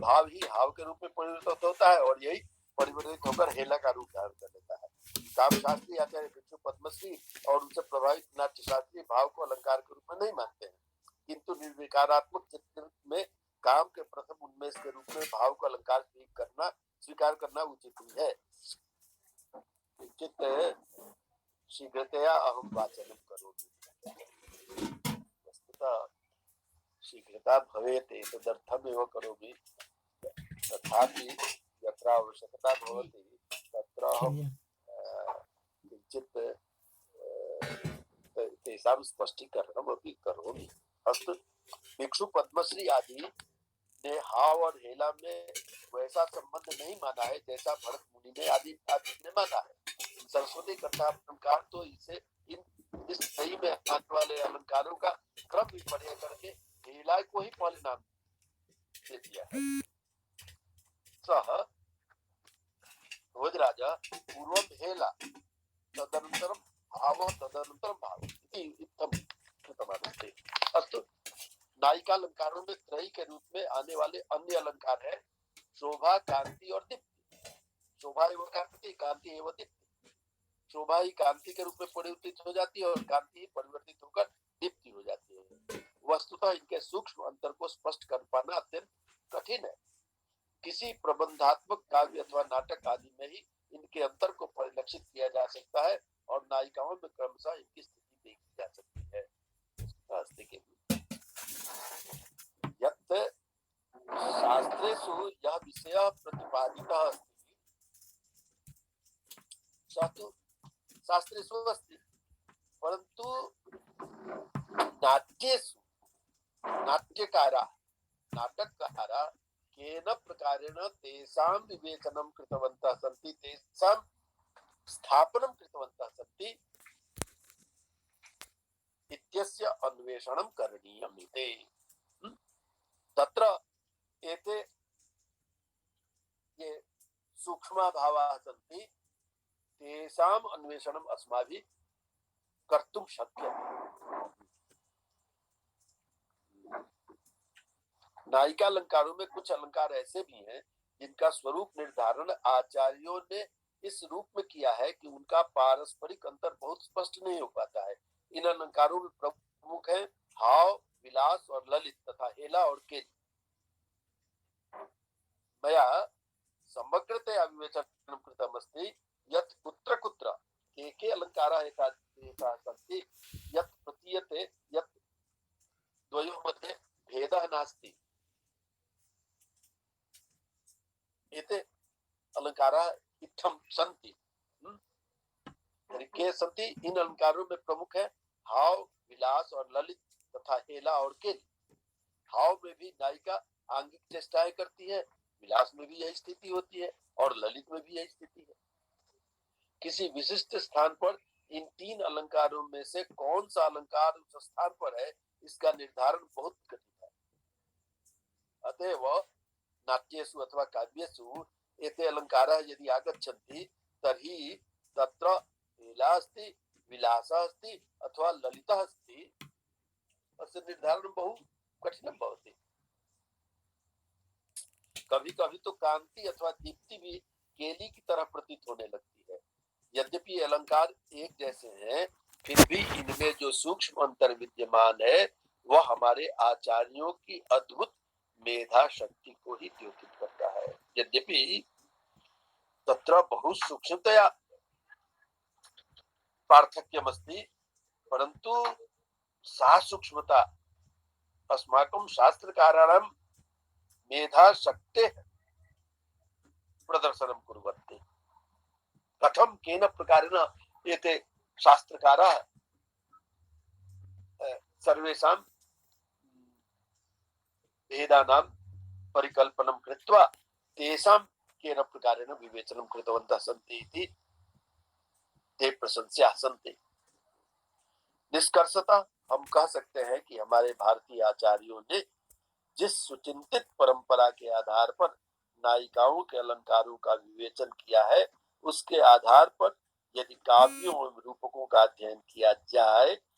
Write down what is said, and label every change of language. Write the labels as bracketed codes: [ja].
[hi] भाव ही हाव के रूप में परिवर्तित होता है और यही परिवर्तित होकर हेला का रूप धारण कर लेता है। काम शास्त्री आचार्य भिक्षु पद्मश्री और उनसे प्रभावित नाट्य शास्त्री भाव को अलंकार के रूप में नहीं मानते हैं, किंतु निर्विकारात्मक चित्र में काम के प्रथम उन्मेष के रूप में भाव को अलंकार स्वीकार करना उचित ही है। [sa] चित्त शीघ्रतया अहम वाचनम करोमि, वस्तुतः शीघ्रता भवेत् तदर्थमेव करोमि, तथापि यत्र आवश्यकता भवति तत्र अहं किञ्चित् तेषां स्पष्टीकरणमपि करोमि। [hi] अस्तु, भिक्षु पद्मश्री आदि ने हाव और हेला में वैसा संबंध नहीं माना है जैसा भरत मुनि ने आदि ने माना है। सरस्वती कथा अलंकार तो इसे इस सही में आने वाले अलंकारों का क्रम भी पढ़े करके हेला को ही पहले नाम दे दिया है। [sa] सह भोजराजा पूर्वम हेला तदनंतरम भाव तदनंतरम भाव इति इत्थम कृतवानस्ते। [hi] अस्तु, नायिका अलंकारों में त्रयी के रूप में आने वाले अन्य अलंकार है शोभा, कांति और दीप्ति। शोभा एवं कांति, कांति एवं दीप्ति। शोभा ही कांति के रूप में परिवर्तित हो जाती है और कांति ही परिवर्तित होकर दीप्ति हो जाती है। वस्तुतः इनके सूक्ष्म अंतर को स्पष्ट कर पाना अत्यंत कठिन है। किसी प्रबंधात्मक काव्य अथवा नाटक आदि में ही इनके अंतर को परिलक्षित किया जा सकता है और नायिकाओं में क्रमशः इनकी स्थिति देखी जा सकती है। [sa] यत् शास्त्रेषु [hi] यह विषय [sa] प्रतिपादितः अस्ति, शास्त्रेषु अस्ति, परन्तु नाट्येषु नाटककारा केन प्रकारेण तेषां विवेचनं कृतवन्तः सन्ति, तेषां स्थापनं कृतवन्तः सन्ति इत्यस्य अन्वेषणं करणीयम् इति। तत्र एते ये सूक्ष्म भावाः सन्ति, तेषाम् अन्वेषणम् अस्माभिः कर्तुं शक्यते। [hi] नायिका अलंकारों में कुछ अलंकार ऐसे भी हैं जिनका स्वरूप निर्धारण आचार्यों ने इस रूप में किया है कि उनका पारस्परिक अंतर बहुत स्पष्ट नहीं हो पाता है। इन अलंकारों में प्रमुख है हाव, विलास और ललित तथा हेला और केली। [sa] मया समग्रतया विवेचनं कृतमस्ति यत् कुत्र कुत्र के अलंकाराः एताः सन्ति यत् प्रतीयते यत् द्वयोः मध्ये भेदः नास्ति। एते अलंकाराः इत्थं सन्ति। के सन्ति, [hi] इन अलंकारों में प्रमुख है हाव, विलास और ललित तथा हेला और केली। हाव में भी नायिका आंगिक चेष्टाएं करती है, विलास में भी यही स्थिति होती है और ललित में भी यही स्थिति है। किसी विशिष्ट स्थान पर इन तीन अलंकारों में से कौन सा अलंकार उस स्थान पर है, इसका निर्धारण बहुत कठिन है। [sa] अतएव नाट्येषु अथवा काव्येषु एते अलंकाराः यदि आगच्छन्ति तर्हि तत्र हेला अस्ति, विलासः अस्ति अथवा ललितः अस्ति, तस्य निर्धारणं बहु कठिनं भवति। [hi] कभी कभी तो कांति अथवा दीप्ति भी केली की तरह प्रतीत होने लगती है। यद्यपि अलंकार एक जैसे हैं, फिर भी इनमें जो सूक्ष्म अंतर विद्यमान है वह हमारे आचार्यों की अद्भुत मेधा शक्ति को ही द्योतित करता है। [sa] यद्यपि तत्र बहु सूक्ष्मतया पार्थक्यमस्ति, परंतु सा सूक्ष्मता अस्माकं शास्त्रकाराणां मेधा शक्तेः प्रदर्शनं कुर्वन्ति। कथं केन प्रकारेण एते शास्त्रकाराः सर्वेषां भेदानां परिकल्पनं कृत्वा तेषां केन प्रकारेण विवेचनं कृतवन्तः सन्ति इति ते प्रशंस्याः सन्ति। [hi] निष्कर्षतः हम कह सकते हैं कि हमारे भारतीय आचार्यों ने जिस सुचिंतित परंपरा के आधार पर नायिकाओं के अलंकारों का विवेचन किया है, उसके आधार पर यदि काव्यों एवं रूपकों का अध्ययन किया जाए